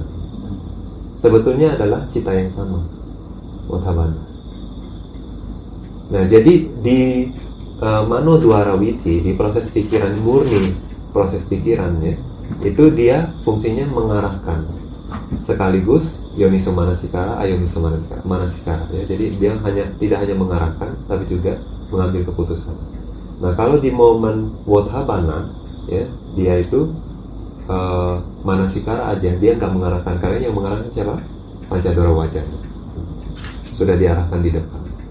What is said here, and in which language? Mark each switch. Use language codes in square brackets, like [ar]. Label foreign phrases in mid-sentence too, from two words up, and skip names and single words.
[id] Sebetulnya adalah cita yang sama, wothabana. Nah, jadi di [pi] manodwara witi, [id] di proses pikiran murni, proses pikirannya itu dia fungsinya mengarahkan sekaligus [pi] yoniso manasikara, ayoniso manasikara [id] ya. Jadi dia tidak hanya mengarahkan tapi juga mengambil keputusan. Nah, kalau di momen wothabana ya, dia itu manasikara aja, dia nggak mengarahkan, karena yang mengarahkan siapa? [pi] Pancadora wajana. [id] Sudah diarahkan di depan.